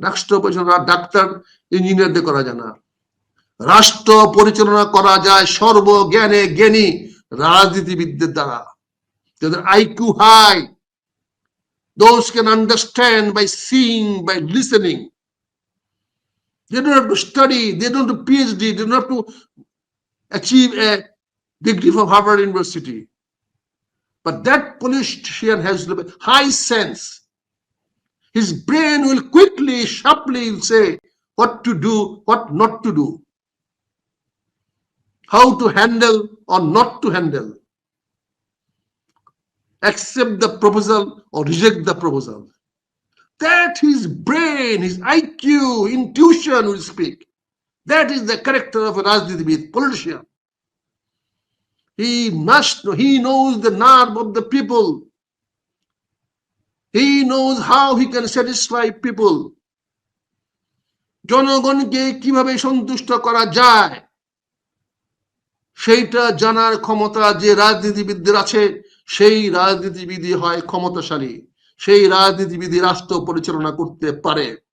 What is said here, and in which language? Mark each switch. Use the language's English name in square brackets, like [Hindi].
[Bangla] রাষ্ট্র পরিচালনা ডাক্তার, ইঞ্জিনিয়ারদের করা যায় না। রাষ্ট্র পরিচালনা করা যায় সর্বজ্ঞানে জ্ঞানী রাজনীতিবিদদের দ্বারা, যাদের IQ high, [English] those can understand by seeing, by listening. They don't have to study, they don't have to PhD, they don't have to achieve a degree from Harvard University. But that politician has high sense. His brain will quickly, sharply say what to do, what not to do, how to handle or not to handle, accept the proposal or reject the proposal. That his brain, his IQ, intuition will speak. That is the character of a Rajnitibid, politician. He must know, he knows the nerve of the people. He knows how he can satisfy people. [Bangla] জনগণকে কিভাবে সন্তুষ্ট করা যায় সেইটা জানার ক্ষমতা যে রাজনীতিবিদদের আছে, সেই রাজনীতিবিদই হয় ক্ষমতাশালী, সেই রাজনীতিবিদই রাষ্ট্র পরিচালনা করতে পারে।